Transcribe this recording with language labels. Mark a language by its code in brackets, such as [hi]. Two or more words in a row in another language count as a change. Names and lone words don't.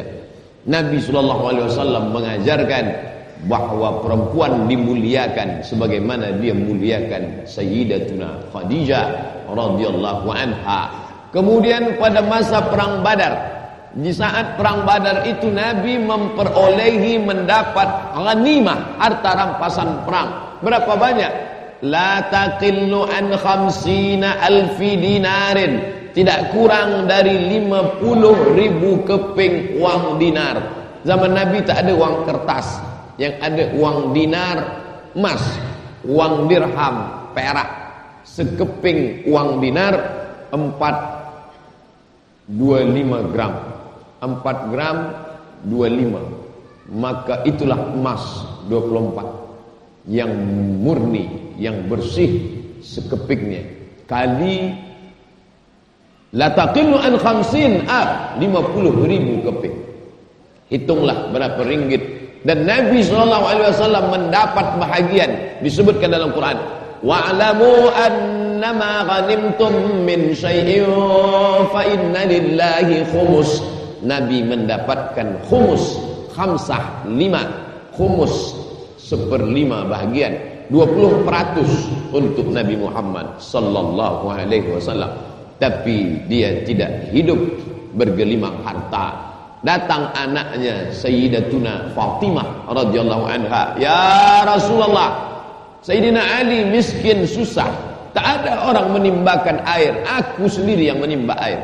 [id] Nabi [ar] صلى الله عليه وسلم [id] mengajarkan bahwa perempuan dimuliakan sebagaimana dia muliakan Sayyidatuna Khadijah [ar] رضي الله عنها. [id] Kemudian pada masa perang Badar, di saat perang Badar itu Nabi memperolehi, mendapat ghanimah, harta rampasan perang. Berapa banyak? [ar] لا تقل عن 50,000 دينار, [id] tidak kurang dari 50.000 keping uang dinar. Zaman Nabi tak ada uang kertas, yang ada uang dinar emas, uang dirham perak. Sekeping uang dinar 4,25 gram, 4 gram 25, maka itulah emas 24 yang murni, yang bersih sekepingnya, kali [ar] لا تقل عن [id] 50,000 keping. [ms] Hitunglah berapa ringgit. Dan Nabi SAW mendapat bahagian, disebutkan dalam Quran, [ar] واعلموا أنما غنمتم من شيء فإن لله خمس. [ms] Nabi mendapatkan khumus, khamsah, 5, khumus 1/5 bahagian, 20% untuk Nabi Muhammad [ar] صلى الله عليه وسلم. [ms] Tapi dia tidak hidup bergelimang harta. Datang anaknya Sayyidatuna Fatimah [ar] رضي الله عنها, "يا رسول الله, [ms] Sayyidina Ali miskin susah, tak ada orang menimbakan air, aku sendiri yang menimba air.